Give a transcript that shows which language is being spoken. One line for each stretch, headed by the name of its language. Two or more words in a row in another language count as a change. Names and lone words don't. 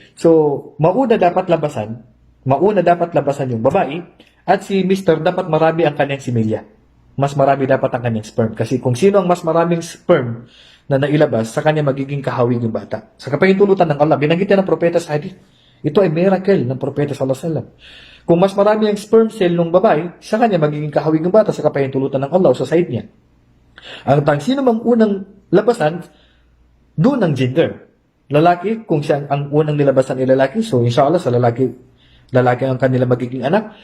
Filipino: So, mauna dapat labasan yung babae at si Mr. dapat marami ang kanyang similya. Mas marami dapat ang kanyang sperm. Kasi kung sino ang mas maraming sperm na nailabas, sa kanya magiging kahawig yung bata. Sa kapahintulutan ng Allah, binanggit yan ng propeta sa hadith. Ito ay miracle ng propeta
Arabic: صلى الله عليه وسلم.
Filipino: Kung mas marami ang
English: sperm cell
Filipino: ng babae, sa kanya magiging kahawig ng bata sa kapahintulutan ng Allah sa side niya. Ang sino mang unang labasan, doon ang gender. Lalaki, kung siya ang unang nilabasan ay lalaki, so inshallah sa lalaki ang kanila magiging anak.